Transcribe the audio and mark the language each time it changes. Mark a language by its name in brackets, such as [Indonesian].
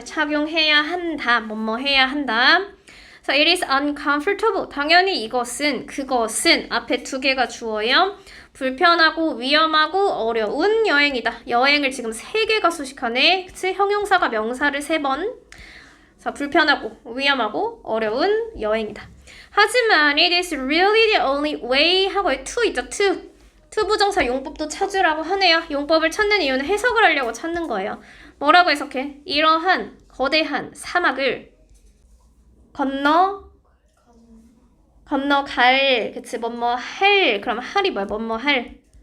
[Korean] 착용해야 한다. 뭐뭐 해야 한다. [English] So it is uncomfortable. [Korean] 당연히 이것은, 그것은 앞에 두 개가 주어예요. 불편하고 위험하고 어려운 여행이다. 여행을 지금 세 개가 수식하네. 그치? 형용사가 명사를 3번. 자, 불편하고 위험하고 어려운 여행이다. 하지만 [English] it is really the only way [Korean] 하고 to 있죠. to 부정사 용법도 찾으라고 하네요. 용법을 찾는 이유는 해석을 하려고 찾는 거예요. 뭐라고 해석해? 이러한 거대한 사막을 건너갈, 그치, 뭐뭐 할, 그럼 할이 뭐야, 뭐뭐 할.